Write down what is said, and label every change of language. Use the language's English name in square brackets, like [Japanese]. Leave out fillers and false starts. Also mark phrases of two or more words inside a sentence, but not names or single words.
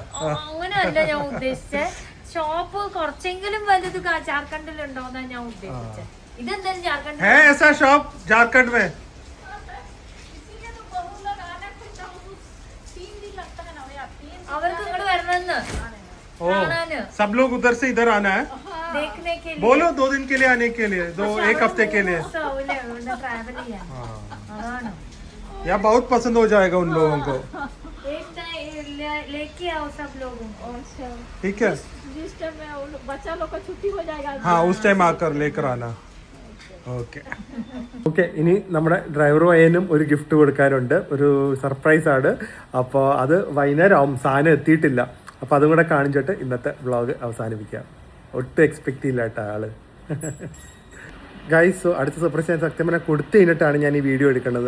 [Malayalam] അങ്ങനെയല്ല ഞാൻ ഉദ്ദേശിച്ചത്. ഷോപ്പ് കുറച്ചെങ്കിലും വലുത് ജാർഖണ്ഡിലുണ്ടോന്നാ ഞാൻ ഉദ്ദേശിച്ചത്. ഇതെന്തായാലും [Hindi] ജാർഖണ്ഡ് में [Malayalam] അവർക്ക് ഇങ്ങോട്ട് വരണമെന്ന്. [Hindi] सब लोग उधर से इधर आना है. देखने के लिए. बोलो 2 दिन के लिए आने के लिए, 1 हफ्ते के लिए. ट्रैवल किया यहाँ बहुत पसंद हो जाएगा उन लोगों को. लेके आओ सब लोगों को। ठीक है, जिस टाइम में बच्चा लोग का छुट्टी हो जाएगा हाँ उस टाइम आकर लेकर आना. [Malayalam] ഓക്കെ ഓക്കെ, ഇനി നമ്മുടെ ഡ്രൈവർ പയ്യനും ഒരു ഗിഫ്റ്റ് കൊടുക്കാനുണ്ട്, ഒരു സർപ്രൈസ് ആണ്. അപ്പോൾ അത് വൈകുന്നേരം ആവും, സാധനം എത്തിയിട്ടില്ല. അപ്പോൾ അതും കൂടെ കാണിച്ചിട്ട് ഇന്നത്തെ വ്ളോഗ് അവസാനിപ്പിക്കാം. ഒട്ടും എക്സ്പെക്ട് ചെയ്യില്ല കേട്ടോ ആള്. ഗൈസ്, അടുത്ത സർപ്രൈസ് ഞാൻ സത്യം പറഞ്ഞാൽ കൊടുത്തു കഴിഞ്ഞിട്ടാണ് ഞാൻ ഈ വീഡിയോ എടുക്കുന്നത്.